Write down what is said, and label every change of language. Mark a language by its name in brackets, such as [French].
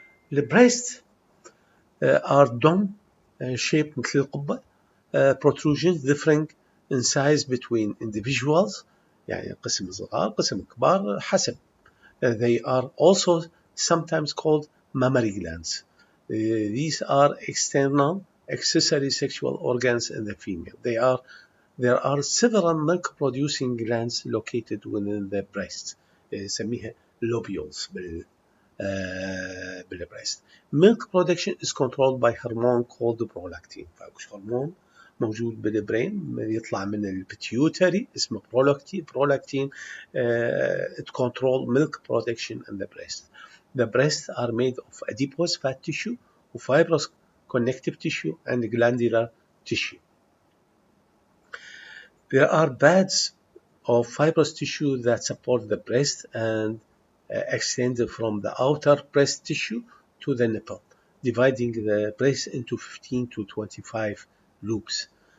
[English] The breast are dome shaped [Arabic] مثل القبة, [English] protrusions differing in size between individuals, [Arabic] يعني قسم صغار قسم كبار حسب. [English] They are also sometimes called mammary glands. These are external accessory sexual organs in the female. There are several milk-producing glands located within the breast. [Arabic] نسميها lobules بالبريست. [English] Milk production is controlled by hormone called prolactin. [Arabic] فاكش هرمون موجود بالبرين يطلع من البيتيوتري اسمه prolactin. [English] It control milk production in the breast. The breasts are made of adipose fat tissue, fibrous connective tissue, and glandular tissue. There are bands of fibrous tissue that support the breast and extend from the outer breast tissue to the nipple, dividing the breast into 15 to 25 loops.